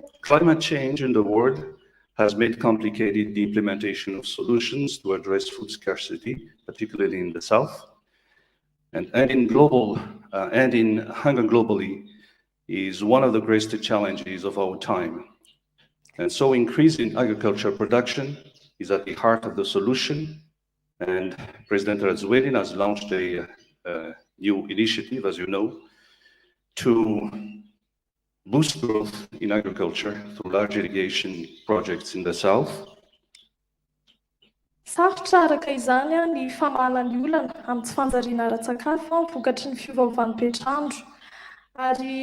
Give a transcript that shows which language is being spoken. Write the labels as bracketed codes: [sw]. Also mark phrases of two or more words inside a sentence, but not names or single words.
[en] Climate change in the world has made complicated the implementation of solutions to address food scarcity, particularly in the south, and ending hunger globally is one of the greatest challenges of our time. And so increasing agricultural production is at the heart of the solution. And President Rajoelina has launched a new initiative, as you know, to boost growth in agriculture through large irrigation projects in the south. [mg] Sarotra araka izany ny famahana ny olana amin'ny tsy fanjariana ara-tsakafo vokatry ny fiovaovan'ny toetrandro.